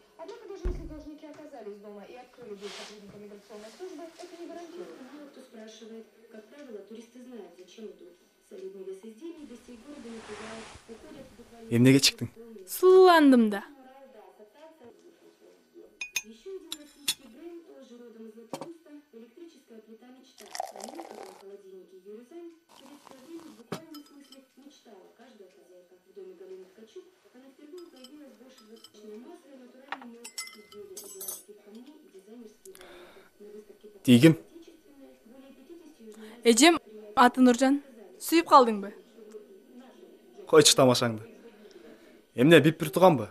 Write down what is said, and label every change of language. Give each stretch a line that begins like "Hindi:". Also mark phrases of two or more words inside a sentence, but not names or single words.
Russian: Однако даже если должники оказались дома и открыли дверь сотрудникам миграционной службы, это не гарантирует. Мало кто спрашивает. Как правило, туристы знают, зачем идут. Солидный вес изделий гостей города не пугает. Уходят буквально...
Kyrgyz: Эмнеге чыктың? Суландым да.
Russian: Еще один российский бренд, тоже родом из Златоуста, электрическая плита «Мечта». О ней, как о холодильнике «Юрезань», в советское время в буквальном смысле мечтала каждая хозяйка. В доме Галины Ткачук она впервые появилась больше 20 масло натуральной
Kyrgyz: Тигим? Эжем аты Нуржан. Сүйүп калдыңбы? Койчу тамашаңды. Эмне бип бир туганбы?